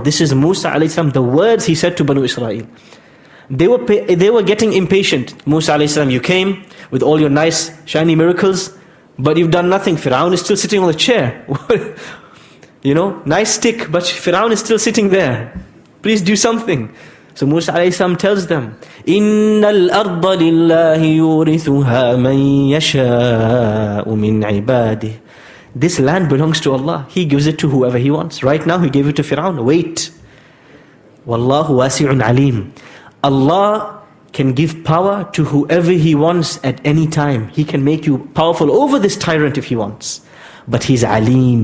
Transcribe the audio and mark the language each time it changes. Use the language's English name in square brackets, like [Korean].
[English] This is Musa alayhi salam, the words he said to Banu Israel. They were getting impatient. Musa alayhi salam, you came with all your nice shiny miracles, but you've done nothing. Fir'aun is still sitting on the chair. Nice stick, but Fir'aun is still sitting there. Please do something. So Musa alayhi salam tells them, [Arabic] إِنَّ الْأَرْضَ لِلَّهِ يُورِثُهَا مَنْ يَشَاءُ مِنْ عِبَادِهِ. [English] This land belongs to Allah. He gives it to whoever He wants. Right now He gave it to Fir'aun. Wait. [Arabic] Wallahu wasi'un alim. [English] Allah can give power to whoever He wants at any time. He can make you powerful over this tyrant if He wants. But He's alim.